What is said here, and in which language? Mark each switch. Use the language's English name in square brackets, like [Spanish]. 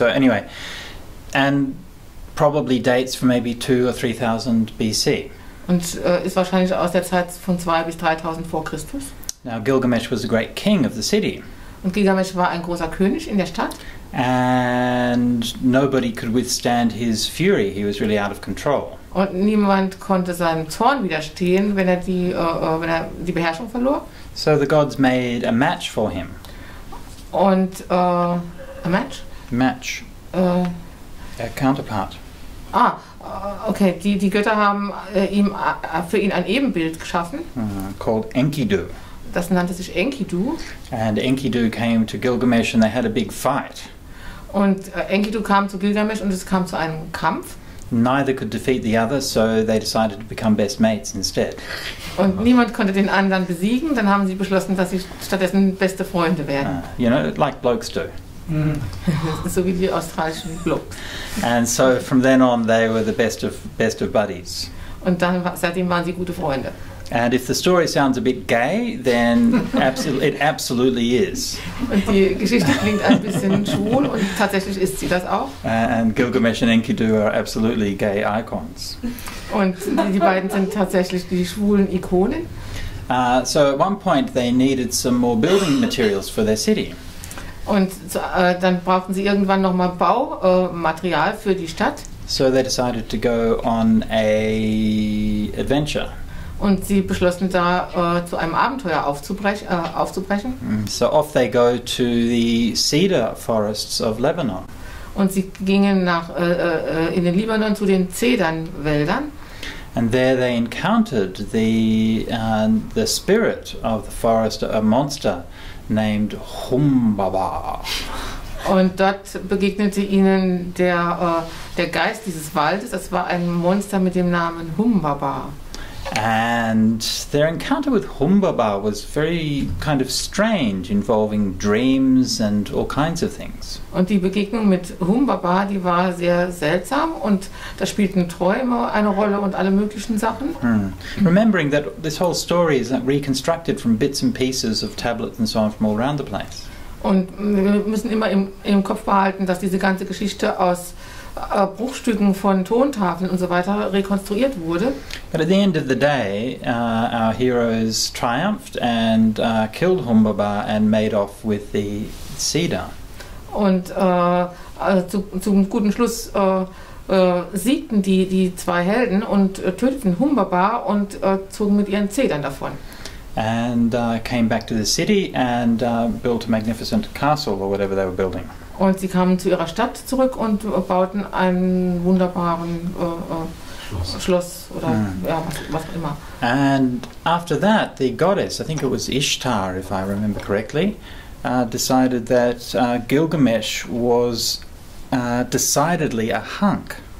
[English] So anyway, and probably dates from maybe 2,000 or 3,000 BC. [German] Und ist wahrscheinlich aus der Zeit von 2.000 bis 3.000 vor Christus. [English] Now Gilgamesh was the great king of the city. [German] Und Gilgamesh war ein großer König in der Stadt. [English] And nobody could withstand his fury. He was really out of control. [German] Und niemand konnte seinem Zorn widerstehen, wenn er die Beherrschung verlor. [English] So the gods made a match for him. Und a match? Match. A counterpart. Okay. [German] Die Götter haben für ihn ein Ebenbild geschaffen. [English] Called Enkidu. [German] Das nannte sich Enkidu. [English] And Enkidu came to Gilgamesh and they had a big fight. [German] Und Enkidu kam zu Gilgamesh und es kam zu einem Kampf. [English] Neither could defeat the other, so they decided to become best mates instead. [German] Und niemand konnte den anderen besiegen, dann haben sie beschlossen, dass sie stattdessen beste Freunde werden. [English] You know, like blokes do. [German] Das ist so wie die australischen Blokes. [English] And so from then on they were the best of buddies. [German] Und seitdem waren sie gute Freunde. [English] And if the story sounds a bit gay, then it absolutely is. [German] Und die Geschichte klingt ein bisschen schwul und tatsächlich ist sie das auch. [English] And Gilgamesh and Enkidu are absolutely gay icons. [German] Und die beiden sind tatsächlich die schwulen Ikonen. [English] So at one point they needed some more building materials for their city. [German] Und dann brauchten sie irgendwann nochmal Baumaterial für die Stadt. [English] So they decided to go on a adventure. [German] Und sie beschlossen da zu einem Abenteuer aufzubrechen. [English] So off they go to the cedar forests of Lebanon. [German] Und sie gingen in den Libanon zu den Zedernwäldern. [English] And there they encountered the spirit of the forest, a monster named Humbaba. [German] Und dort begegnete ihnen der Geist dieses Waldes. Das war ein Monster mit dem Namen Humbaba. [English] And their encounter with Humbaba was very kind of strange, involving dreams and all kinds of things. [German] Und die Begegnung mit Humbaba, die war sehr seltsam und da spielten Träume eine Rolle und alle möglichen Sachen. [English] Remembering that this whole story is reconstructed from bits and pieces of tablets and so on from all around the place. [German] Und wir müssen immer im Kopf behalten, dass diese ganze Geschichte aus Bruchstücken von Tontafeln und so weiter rekonstruiert wurde. [English] But at the end of the day, our heroes triumphed and killed Humbaba and made off with the cedar. [German] Und zum guten Schluss siegten die zwei Helden und töteten Humbaba und zogen mit ihren Zedern davon. [English] And came back to the city and built a magnificent castle or whatever they were building. [German] Und sie kamen zu ihrer Stadt zurück und bauten einen wunderbaren Schloss oder ja, was auch immer. [English] And after that, the goddess, I think it was Ishtar, if I remember correctly, decided that Gilgamesh was decidedly a hunk.